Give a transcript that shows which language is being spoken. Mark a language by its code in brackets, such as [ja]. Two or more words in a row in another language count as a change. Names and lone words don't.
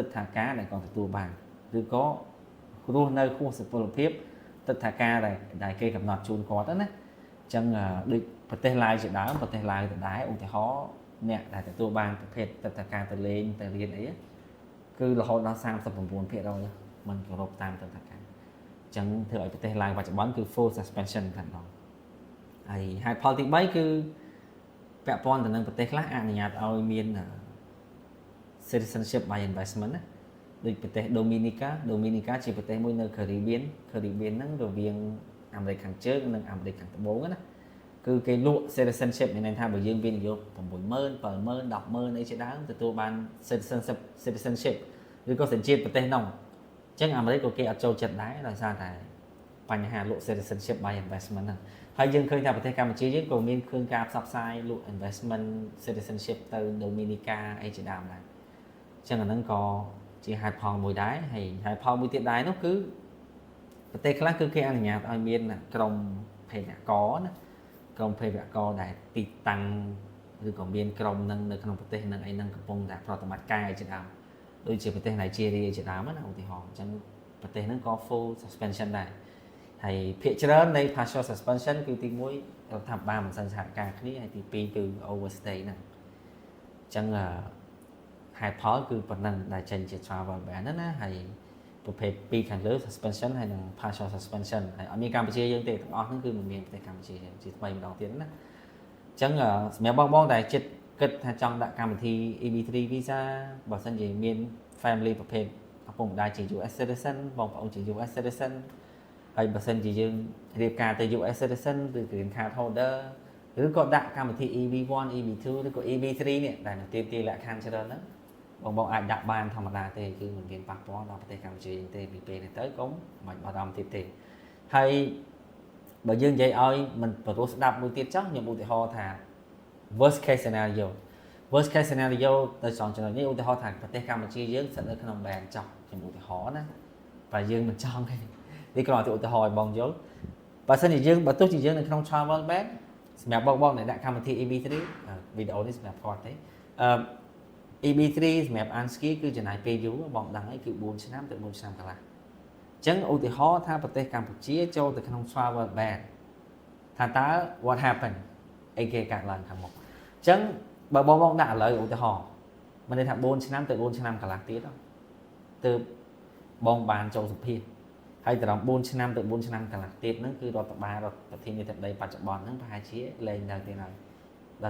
[km] ដ្ឋាការដែលគាត់ទទួលបានឬក៏រស់នៅខុសសុពលភាពទិដ្ឋាការដែលគេកំណត់ជូនគាត់ណាអញ្ចឹងដូចប្រទេសឡាវជាដើមប្រទេសឡាវទៅដែរឧទាហរណ៍អ្នកដែលទទួលបានប្រភេទទិដ្ឋាការទៅលេងទៅរៀនអីគឺរហូតដល់39%មិនគោរពតាមទិដ្ឋាការអញ្ចឹងធ្វើឲ្យប្រទេសឡាវបច្ចុប្បន្នគឺ [en] full suspension [km] តែម្ដងហើយហេតុផលទី3គឺពាក់ព័ន្ធទៅនឹងប្រទេសខ្លះអនុញ្ញាតឲ្យមាន citizenship [en] by investment [km] ណាដូចប្រទេស Dominica ជាប្រទេសមួយនៅ Caribbean ហ្នឹងរវាងអាមេរិកខាងជើងនិងអាមេរិកខាងត្បូង ណាគឺគេលក់ citizenship មានន័យថាបើយើងវិនិយោគ 60000 70000 100,000 អីជាដើមទទួលបាន citizenship ឬក៏សញ្ជាតិប្រទេសនោះអញ្ចឹងអាមេរិកក៏គេអត់ចូលចិត្តដែរដោយសារតែបញ្ហាលក់ [en] citizenship by investment [km] ហ្នឹងហើយយើងឃើញថាប្រទេសកម្ពុជាយើងក៏មានឃើញការផ្សព្វផ្សាយលក់ [en] investment citizenship [km] ទៅ Dominica អីជាដើមដែរអញ្ចឹងអាហ្នឹងក៏ជា ហេតុផលមួយដែរហើយហេតុផលមួយទៀតដែរនោះគឺប្រទេសខ្លះគឺគេអនុញ្ញាតឲ្យមានក្រុមភេរវករណាក្រុមភេរវករដែលទីតាំងឬក៏មានក្រុមនឹងនៅក្នុងប្រទេសនឹងអីនឹងកំពុងតែប្រតិបត្តិការជាដើមដូចជាប្រទេសណៃជីរីជាដើមណាឧទាហរណ៍អញ្ចឹងប្រទេសហ្នឹងក៏ [en] full suspension [km] ដែរហើយ ភាគច្រើននៃ [en] partial suspension [km] គឺទី1រដ្ឋាភិបាលមិនសិនសហការគ្នាហើយទី2គឺ overstay ហ្នឹងអញ្ចឹងហេតុផលគឺប៉ុណ្ណឹងដែលចេញជា [en] travel ban [km] ណាហើយប្រភេទ2ខាងលើ suspension ហើយនិង [en] partial suspension [km] ហើយអត់មានកម្ពុជាយើងទេទាំងអស់ហ្នឹងគឺមិន មានប្រទេសកម្ពុជាយើងជាថ្មីម្ដងទៀតណាអញ្ចឹងសម្រាប់បងដែលចិត្តគិតថាចង់ដាក់កម្មវិធី [en] EB3 visa [km] បើសិនជាមាន family ប្រភេទឪពុកម្ដាយជា [en] US citizen [km] បងប្អូនជា [en] US citizen [km] ហើយបើ សិនជាយើងរៀបការទៅ [en] US citizen [km] ឬ [en] green card holder [km] ឬក៏ដាក់កម្មវិធី EB1 EB2 ឬក៏ EB3 នេះដែលនៅទាមទារលក្ខខ ណ្ឌច្រើនហ្នឹងបងអាចដាក់បានធម្មតាទេគឺមិនមានប៉ះពាល់ដល់ប្រទេសកម្ពុជាទេពីពេលនេះទៅកុំបាច់បារម្ភទៀតទេហើយបើយើងនិយាយឲ្យមិនព្រោះស្ដាប់មួយទៀតចុះខ្ញុំឧទាហរណ៍ថា [en] worst case scenario worst case scenario [km] ទៅចង់ចំណុចនេះឧទាហរណ៍ថាប្រទេសកម្ពុជាយើងស្ថិតនៅក្នុង ban ចោះខ្ញុំឧទាហរណ៍ណាបើយើងមិនចង់ទេនេះគ្រាន់តែឧទាហរណ៍ឲ្យបងយល់បើសិនជាយើងបើទោះជាយើងនៅក្នុង [en] travel ban [km] សម្រាប់បងដែលដាក់កម្មវិធី EB3 វីដេអូនេះសម្រាប់គាត់ទេ EB3 សម្រាប់ Anski គឺចំណាយពេលយូរបងដឹងហើយគឺ4ឆ្នាំទៅ4ឆ្នាំកន្លះអញ្ចឹងឧទាហរណ៍ថាប្រទេសកម្ពុជាចូលទៅក្នុង [en] travel ban [km] ថាតើ [en] what happen [km] អីគេកើតឡើងខាងមុខអញ្ចឹងបើបងដាក់ឥឡូវឧទាហរណ៍មិនន័យថា4ឆ្នាំទៅ4ឆ្នាំកន្លះទៀតទៅបងបានចូលសុភាហើយត្រង់4ឆ្នាំទៅ4ឆ្នាំកន្លះទៀតហ្នឹងគឺរដ្ឋបាលរដ្ឋប្រធានាធិបតីបច្ចុប្បន្នហ្នឹងប្រហែលជាលែងនៅទេហើយដោយ